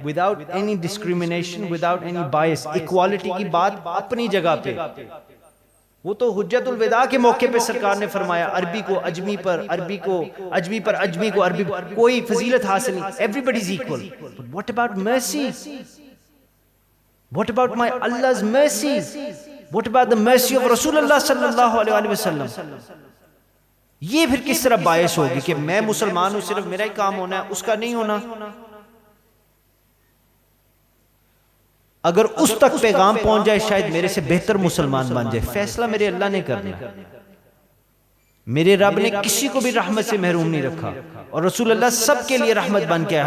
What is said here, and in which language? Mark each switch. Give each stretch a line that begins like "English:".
English: without any discrimination, without any bias.
Urdu: equality کی بات اپنی جگہ پہ. وہ تو حجت الوداع کے موقع پہ سرکار نے فرمایا عربی کو اجمی پر، عربی کو اجمی پر، اجمی کو عربی پر کوئی فضیلت حاصل نہیں.
English: everybody is equal. But what about mercy? What about my Allah's mercies? What about the mercy of Rasulullah sallallahu alayhi wa sallam?
Urdu: یہ پھر کس طرح باعث ہوگی کہ میں مسلمان ہوں صرف میرا ہی کام ہونا ہے اس کا نہیں ہونا؟ اگر اس تک پیغام پہنچ جائے شاید میرے سے بہتر مسلمان بن جائے. فیصلہ میرے اللہ نے کرنا. میرے رب نے کسی کو بھی رحمت سے محروم نہیں رکھا اور رسول اللہ سب کے لیے رحمت بن کے آئے.